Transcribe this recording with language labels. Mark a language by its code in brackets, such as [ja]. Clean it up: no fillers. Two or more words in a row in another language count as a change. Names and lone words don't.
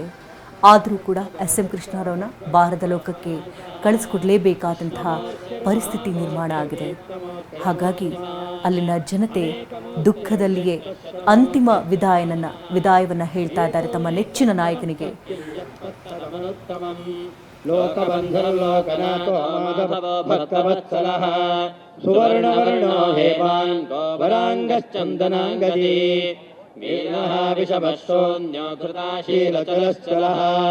[kn] ಆದರೂ ಕೂಡ ಎಸ್.ಎಂ. ಕೃಷ್ಣರವರನ್ನ ಭಾರತ ಲೋಕಕ್ಕೆ ಕಳಿಸ್ಕೊಡ್ಲೇಬೇಕಾದಂತಹ ಪರಿಸ್ಥಿತಿ ನಿರ್ಮಾಣ ಆಗಿದೆ. ಹಾಗಾಗಿ ಅಲ್ಲಿನ ಜನತೆ ದುಃಖದಲ್ಲಿಯೇ ಅಂತಿಮ ವಿದಾಯವನ್ನು ಹೇಳ್ತಾ ಇದ್ದಾರೆ ತಮ್ಮ ನೆಚ್ಚಿನ ನಾಯಕನಿಗೆ. [sa] ಲೋಕಬಂಧುರ್ಲೋಕನಾಥೋ ಭಕ್ತವತ್ಸಲಃ ಸುವರ್ಣವರ್ಣೋ ಹೇಮಾನ್ ವರಾಂಗಶ್ಚಂದನಾಂಗದಿ ವೀರಃ ವಿಷಭಶೋನ್ಯೋ ಧೃತಾಶೀಲಚಲಶ್ಚಲಃ